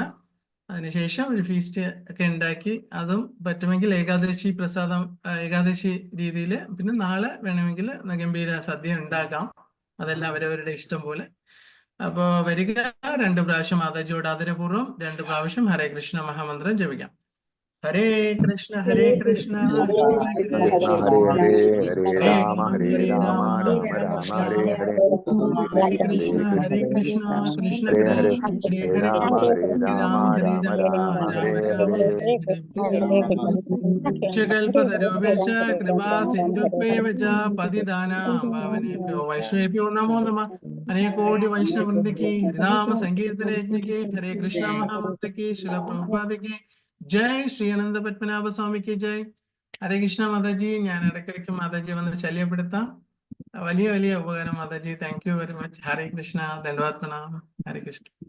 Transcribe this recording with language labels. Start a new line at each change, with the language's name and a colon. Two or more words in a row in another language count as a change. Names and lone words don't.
Malayalam: അതിനുശേഷം ഒരു ഫീസ്റ്റ് ഒക്കെ ഉണ്ടാക്കി അതും പറ്റുമെങ്കിൽ ഏകാദശി പ്രസാദം, ഏകാദശി രീതിയിൽ. പിന്നെ നാളെ വേണമെങ്കിൽ ഗംഭീര സദ്യ ഉണ്ടാക്കാം. അതെല്ലാം അവരവരുടെ ഇഷ്ടം പോലെ. അപ്പോ വരിക, 2 പ്രാവശ്യം മാതാജിയോട് ആദരപൂർവ്വം 2 പ്രാവശ്യം ഹരേ കൃഷ്ണ മഹാമന്ത്രം ജപിക്കാം.
Sanskrit: ഹരേ കൃഷ്ണ കൃഷ്ണ ഹരേ കൃഷ്ണ ഹരേ ഹരേ ഹരേ രാമ രാമ രാമ ഹരേ ഹരേ ഹരേ കൃഷ്ണ കൃഷ്ണ ഹരേ ഹരേ ഹരേ ഹരേ ഹരേ രാമ രാമ രാമ ഹരേ ഹരേ കൽപതരുവേശ കൃപാ സിന്ധുഭ്യേവ ച പതിതാനാം പാവനേഭ്യോ വൈഷ്ണവേഭ്യോ നമോ നമഃ.
Malayalam: അനേകോടി വൈഷ്ണവൃന്ദയ്ക്ക് ഹരിനാമ സങ്കീർത്തന യജ്ഞയ്ക്ക് ഹരേ കൃഷ്ണ മഹാമന്ത്രയ്ക്ക് ശില പ്രഭുപാദയ്ക്ക് ജയ്. ശ്രീ അനന്ത പത്മനാഭ സ്വാമിക്ക് ജയ്. ഹരേ കൃഷ്ണ മാതാജി. ഞാൻ ഇടയ്ക്കിടയ്ക്ക് മാതാജി വന്ന് ശല്യപ്പെടുത്താം. വലിയ വലിയ ഉപകാരം മാതാജി.
English: thank you very much.
Malayalam: ഹരേ കൃഷ്ണ.
Hindi: धन्यवाद प्रणाम.
Malayalam: ഹരേ കൃഷ്ണ.